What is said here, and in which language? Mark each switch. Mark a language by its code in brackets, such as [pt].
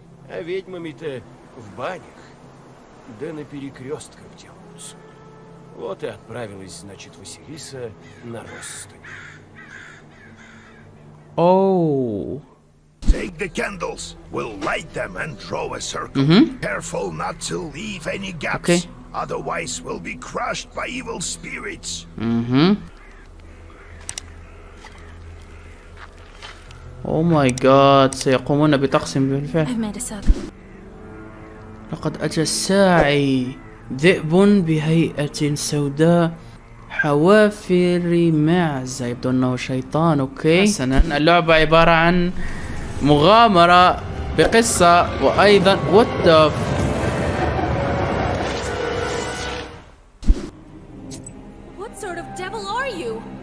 [ru] А ведьмами-то в банях, да на перекрестках делаются. Вот и отправилась, значит, Василиса на Росстань. [en] Oh. Take the candles. We'll light them and draw a circle. Careful not to leave any gaps. Okay. Otherwise, we'll be crushed by evil spirits. Oh my god، [ar] سيقومون بطقس بالفعل. لقد أتى الساعي، ذئب بهيئة سوداء، حوافر معزة، يبدو أنه شيطان. أوكي، حسنا. اللعبة عبارة عن مغامرة بقصة وأيضا [en] what the What sort of devil are you?